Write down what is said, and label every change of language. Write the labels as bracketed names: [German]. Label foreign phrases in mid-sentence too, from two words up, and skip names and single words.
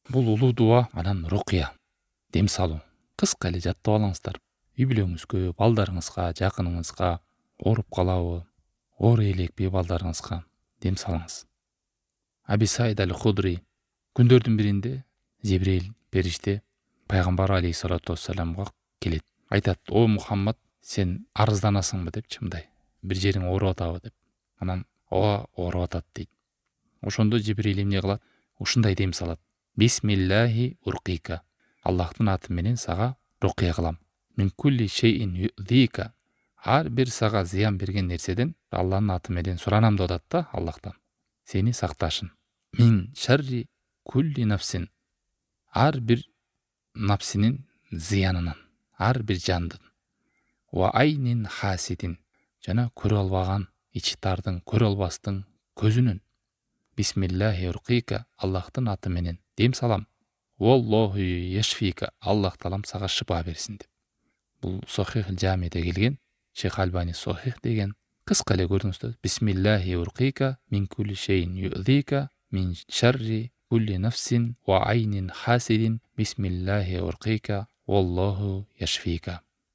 [Kyrgyz] Бул улуу дуа анан рукуя, дем салуу. Кыска эле жаттап алыңыздар. Үй бүлөңүзгө, балдарыңызга, жакыныңызга ооруп калабы, оору элекпи балдарыңызга дем салыңыз. Аби Саид аль-Худри күндөрдүн биринде Жибрил периште пайгамбар [Arabic] عليه الصلاة والسلام [Kyrgyz] келет. Айтат: "О Мухаммад, сен арызданасыңбы?" депчи, мындай. "Бир жериң ооруп атабы?" деп. Анан "Ооба, ооруп атат" дейт. Ошондо Жибрил эмне кылат? Ушундай дем салат: [Arabic] "بسم الله أرقيك". [Kyrgyz] Аллахтын аты менен сага рукуя кылам. [Arabic] "من كل شيء يؤذيك". [Kyrgyz] Ар бир сага зыян берген нерседен Алланын аты менен суранам деп атат да Аллахтан. Сени сакташын. [Arabic] "من شر كل نفس". [Kyrgyz] Ар бир напсинин зыянынан, ар бир жандын. [Arabic] "وعين حاسد". [Kyrgyz] Жана көрө албаган, ичи тардын, көрө албастын көзүнүн. [Arabic] "بسم الله أرقيك". [Kyrgyz] Аллахтын аты менен дем салам. [Arabic] "والله يشفيك". [Kyrgyz] Аллах таалам сага шыпа берсин деп. Бул Сохих Жамиде келген. Шейх Альбани Сохих деген. Кыска эле көрдүңүздөр. [Arabic] "بسم الله أرقيك من كل شيء يؤذيك من شر كل نفس وعين حاسد. بسم الله أرقيك والله يشفيك".